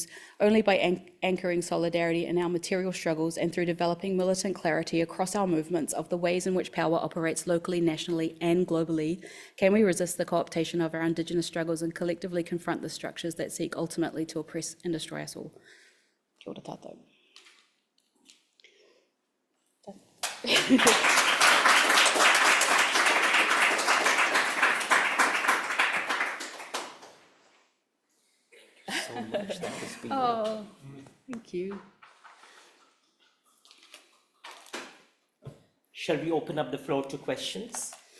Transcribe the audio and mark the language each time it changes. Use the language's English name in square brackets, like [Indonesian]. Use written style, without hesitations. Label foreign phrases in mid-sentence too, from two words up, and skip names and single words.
[English] Only by anchoring solidarity in our material struggles and through developing militant clarity across our movements of the ways in which power operates locally, nationally, and globally, can we resist the co-optation of our Indigenous struggles and collectively confront the structures that seek ultimately to oppress and destroy us all. [Māori] Kia ora tātou. [English] So much that has been Oh, thank you. Shall we open up the floor to questions?